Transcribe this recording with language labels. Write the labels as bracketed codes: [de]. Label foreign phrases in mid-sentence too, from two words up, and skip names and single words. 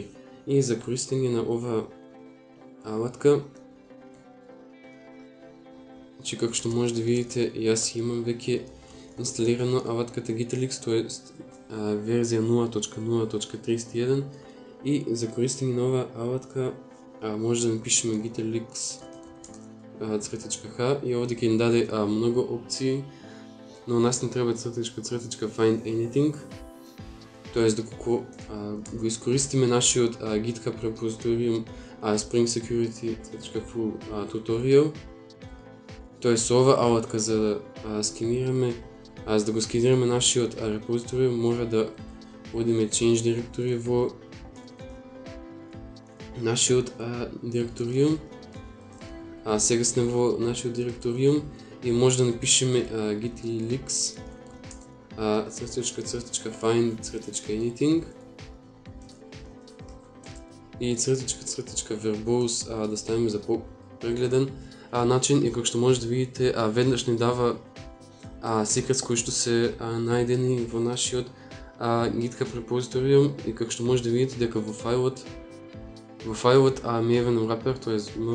[mk] И за користење на ова алатка, како што може да видите, јас имам веќе инсталирано алатката GitLeaks, тоест верзија 0.0.31, и за користење на ова алатка може да напишеме gitleaks.h и овде ќе ни даде многу опции, но нас не треба [en] find anything, [mk] тоест доколку го искористиме нашиот GitHub репозиториум Spring Security.full tutorial, тоест со ова алатка за да скинираме, за да го скинираме нашиот репозиториум, мора да одиме [en] change directory [mk] во нашиот директориум. Сега сме во нашиот директориум и може да напишеме gitleaks [en] find anything [mk] и verbose да ставиме за по-прегледен начин, и како што може да видите, веднаш ни дава секретс кои што се најдени во нашиот GitHub репозиториум, и како што може да видите дека во фајлот maven wrapper, тоест